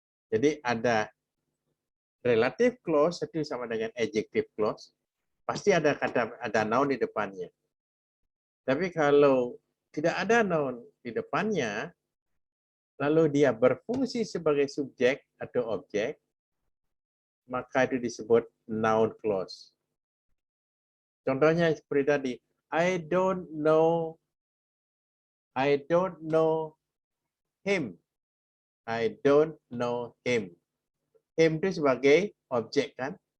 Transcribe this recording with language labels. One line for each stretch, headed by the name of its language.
Indonesian: Jadi ada relative clause itu sama dengan adjective clause, pasti ada noun di depannya. Tapi kalau tidak ada noun di depannya, lalu dia berfungsi sebagai subjek atau objek, maka itu disebut noun clause. Contohnya seperti tadi,
English: I don't know him. I don't know him.
Indonesian: Him itu sebagai objek kan?